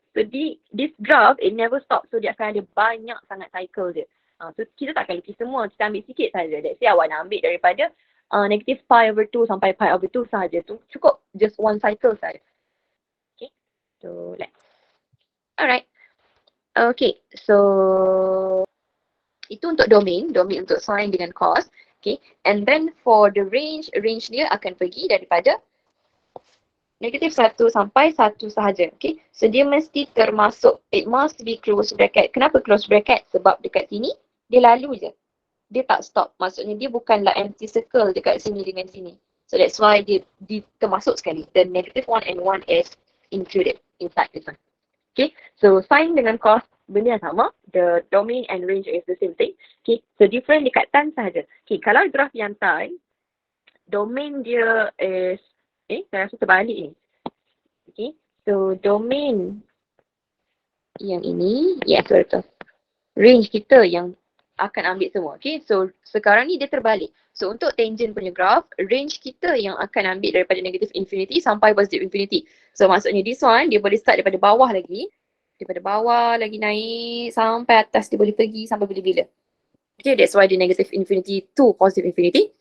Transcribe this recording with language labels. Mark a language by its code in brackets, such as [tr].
[en] So this graph, it never stop. [ms] So dia akan ada banyak sangat cycle dia. So kita tak akan lukis semua, kita ambil sikit saja. [en] Let's say [ms] awak nak ambil daripada negative pi over 2 sampai pi over 2 saja tu. [en] Cukup just one cycle saja. Okay, so let's. Alright. [ms] Okay, so itu untuk domain untuk sine dengan cos. Okay, [en] and then for the range [ms] dia akan pergi daripada Negatif 1 sampai 1 sahaja. Okay. So dia mesti termasuk, [en] it must be close bracket. [ms] Kenapa close bracket? Sebab dekat sini dia lalu je. Dia tak stop. Maksudnya dia bukanlah empty circle dekat sini dengan sini. So [en] that's why [ms] dia termasuk sekali. [en] The negative 1 and 1 is included inside this one. Okay. [ms] So sign dengan cos benda yang sama. [en] The domain and range is the same thing. [ms] Okay. So different dekat tan sahaja. Okay. Kalau graf yang tan, domain dia is saya rasa terbalik ni. Okay. So domain yang ini, yes betul. Range kita yang akan ambil semua. Okay. So sekarang ni dia terbalik. So untuk tangent punya graph, range kita yang akan ambil daripada negative infinity sampai positive infinity. So maksudnya [en] this one, [ms] dia boleh start daripada bawah lagi. Daripada bawah lagi naik sampai atas, dia boleh pergi sampai bila-bila. [en] Okay, that's why dia negative infinity to positive infinity.